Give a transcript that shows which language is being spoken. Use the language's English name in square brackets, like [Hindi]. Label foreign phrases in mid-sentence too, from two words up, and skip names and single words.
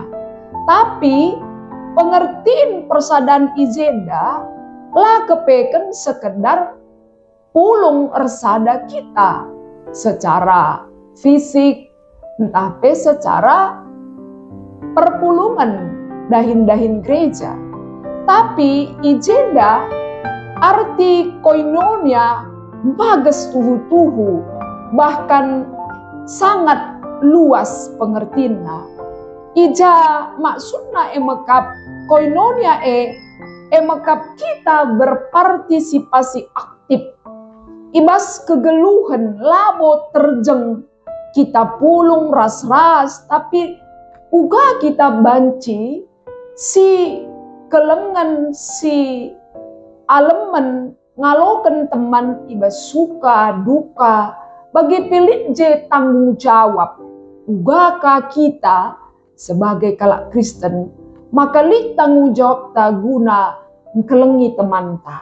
[Batak Karo] Tapi pengertian persadaan ijenda lah kepeken sekedar pulung ersada kita [Indonesian] secara fisik [Batak Karo] entah pe secara perpulungan dahin-dahin gereja. Tapi ijenda arti koinonia bagas tuhu-tuhu [Indonesian] bahkan sangat luas pengertiannya. [Batak Karo] Ija maksudna emekap koinonia emekap kita [Indonesian] berpartisipasi aktif. [Batak Karo] Ibas kegeluhan labo terjeng kita pulung ras-ras tapi uga kita banci si kelengan si alemen ngaloken teman ibas suka duka bagi pilih je tanggung jawab ugakah kita sebagai kalak Kristen maka li tanggung jawab ta guna kelengi teman ta.